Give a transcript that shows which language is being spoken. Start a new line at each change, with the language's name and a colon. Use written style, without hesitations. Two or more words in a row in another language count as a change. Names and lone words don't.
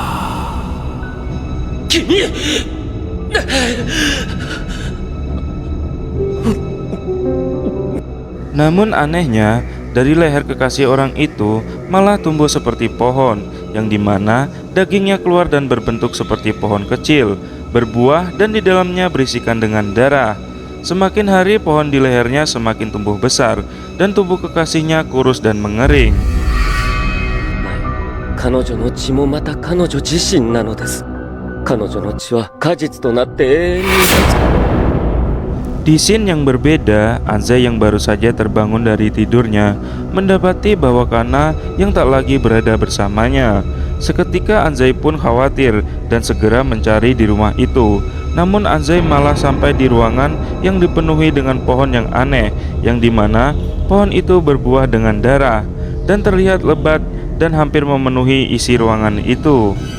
Indonesian: Namun anehnya, dari leher kekasih orang itu malah tumbuh seperti pohon, yang dimana Dagingnya keluar dan berbentuk seperti pohon kecil, berbuah dan di dalamnya berisikan dengan darah. Semakin hari pohon di lehernya semakin tumbuh besar dan tubuh kekasihnya kurus dan mengering.
Japanese: 彼女の血もまた彼女自身なのです。彼女の血は果実となって永遠に。
Indonesian: Di scene yang berbeda, Anzai yang baru saja terbangun dari tidurnya mendapati bahwa Kana yang tak lagi berada bersamanya. Seketika Anzai pun khawatir dan segera mencari di rumah itu. Namun Anzai malah sampai di ruangan yang dipenuhi dengan pohon yang aneh, yang dimana pohon itu berbuah dengan darah dan terlihat lebat dan hampir memenuhi isi ruangan itu.